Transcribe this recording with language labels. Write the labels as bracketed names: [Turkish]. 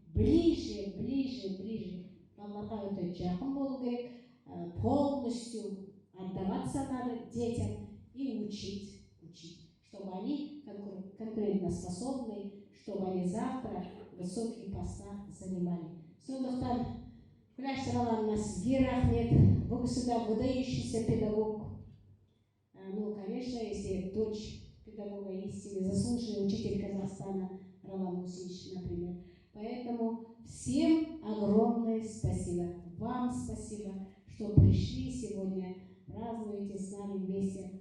[Russian] Ближе, ближе, ближе. [Kazakh] Балаларға өте жақын болу керек, [Russian] полностью отдаваться надо детям и учить, чтобы они конкурентоспособны, чтобы они завтра высокие поста занимали. [Kazakh] Сондықтан, Күләш Раланна, сізге рахмет. [Russian] Вы сюда выдающийся педагог. Ну, конечно, если дочь педагога истинный, заслуженный учитель Казахстана, Ролан Мусевич, например. Поэтому всем огромное спасибо. Вам спасибо, что пришли сегодня, празднуете с нами вместе.